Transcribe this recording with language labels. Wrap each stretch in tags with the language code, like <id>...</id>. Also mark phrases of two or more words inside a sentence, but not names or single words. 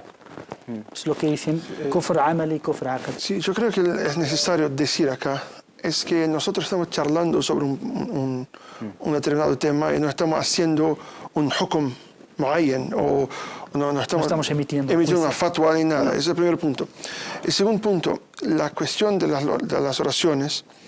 <es>Es lo que dicen</es> <ar>كفر عملي</ar> <es>y</es> <ar>كفر عقد.</ar> <es>Sí, yo creo que es necesario decir acá es que nosotros estamos charlando sobre un determinado tema y no estamos haciendo un</es> <ar>حكم معين</ar> <es>o no estamos emitiendo una fatwa ni nada. Ese es el primer punto. El segundo punto, la cuestión de las oraciones.</es>